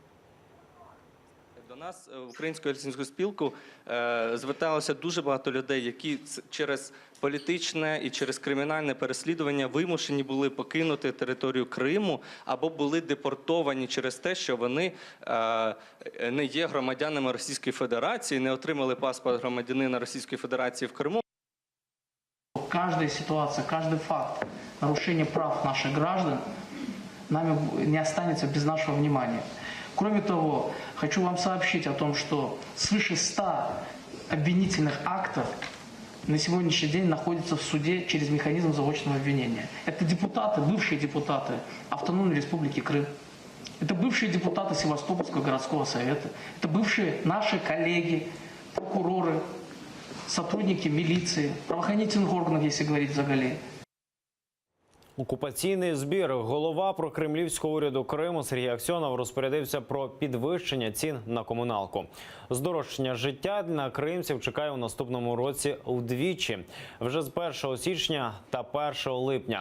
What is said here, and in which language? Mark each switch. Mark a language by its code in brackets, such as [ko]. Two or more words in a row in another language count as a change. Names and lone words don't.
[uk] До нас в Українську гельсінську спілку зверталося дуже багато людей, які через політичне і через кримінальне переслідування вимушені були покинути територію Криму або були депортовані через те, що вони не є громадянами Російської Федерації, не отримали паспорт громадянина Російської Федерації в Криму. [ru] Каждая ситуация, каждый факт нарушения прав наших граждан нами не останется без нашего внимания. Кроме того, хочу вам сообщить о том, что свыше 100 обвинительных актов на сегодняшний день находятся в суде через механизм заочного обвинения. Это депутаты, бывшие депутаты Автономной Республики Крым. Это бывшие депутаты Севастопольского городского совета. Это бывшие наши коллеги, прокуроры, сотрудники милиции, правоохранительных органов, если говорить взагалі. [uk] Окупаційний збір. Голова прокремлівського уряду Криму Сергій Аксьонов розпорядився про підвищення цін на комуналку. Здорожчання життя на кримців чекає у наступному році вдвічі. Вже з 1 січня та 1 липня.